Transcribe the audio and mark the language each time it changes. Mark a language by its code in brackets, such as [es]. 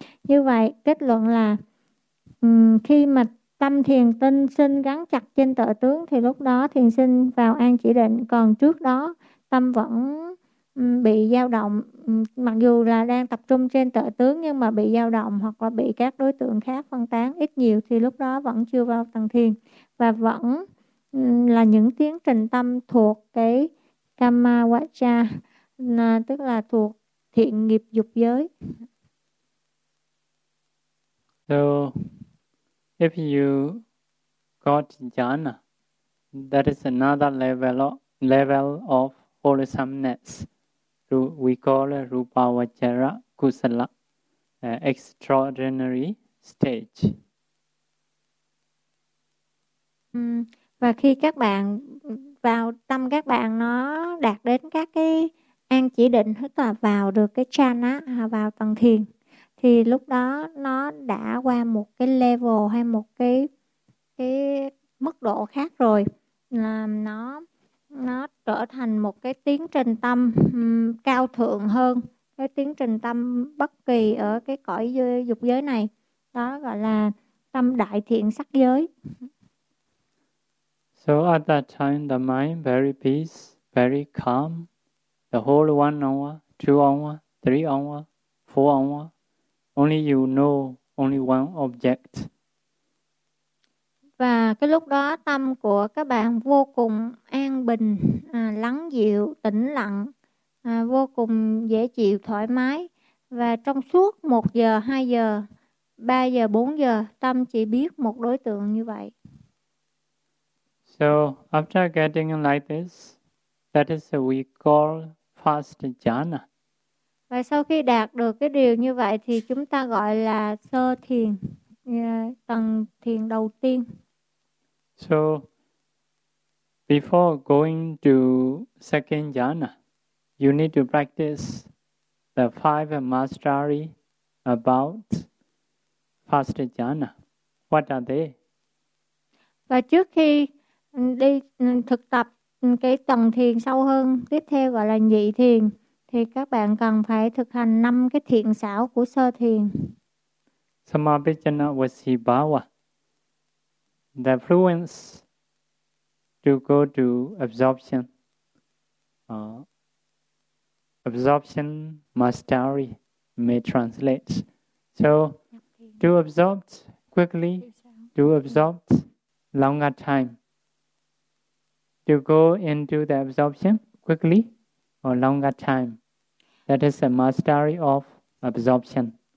[vi] Như vậy kết luận là khi mà tâm thiền tinh sinh gắn chặt trên tợ tướng thì lúc đó thiền sinh vào an chỉ định, còn trước đó tâm vẫn bị dao động, mặc dù là đang tập trung trên tợ tướng nhưng mà bị dao động hoặc là bị các đối tượng khác phân tán ít nhiều, thì lúc đó vẫn chưa vào tầng thiền và vẫn là những tiến trình tâm thuộc cái kamma vaccha, tức là thuộc thiện nghiệp dục giới. [en] So if you got jhana, that is another level of wholesomeness. We call it rupa vachara kusala, extraordinary stage. [vi] Và khi các bạn vào tâm các bạn nó đạt đến các cái an chỉ định, tức là vào được cái jhana, vào tầng thiền, thì lúc đó nó đã qua một cái level hay một cái mức độ khác rồi, là nó trở thành một cái tiến trình tâm cao thượng hơn cái tiến trình tâm bất kỳ ở cái cõi dục giới này, đó gọi là tâm đại thiện sắc giới. [en] So at that time the mind very peace, very calm, the whole 1 hour, 2 hour, 3 hour, 4 hour, only you know only one object. [vi] Và cái lúc đó tâm của các bạn vô cùng an bình, lắng dịu, tĩnh lặng, vô cùng dễ chịu, thoải mái. Và trong suốt 1 giờ, 2 giờ, 3 giờ, 4 giờ, tâm chỉ biết một đối tượng như vậy. [en] So after getting like this, that is what we call fast jhana. [vi] Và sau khi đạt được cái điều như vậy thì chúng ta gọi là sơ thiền. Tầng thiền đầu tiên. [en] So before going to second jhana, you need to practice the five mastery about first jhana. What are they? [vi] Và trước khi đi thực tập cái tầng thiền sâu hơn tiếp theo gọi là nhị thiền, thì các bạn cần phải thực hành năm cái thiện xảo của sơ thiền. [en] Samabhijana vasibhava, the fluence to go to absorption, absorption mastery may translate. So to absorb quickly, to absorb longer time, to go into the absorption quickly or longer time, that is the mastery of absorption.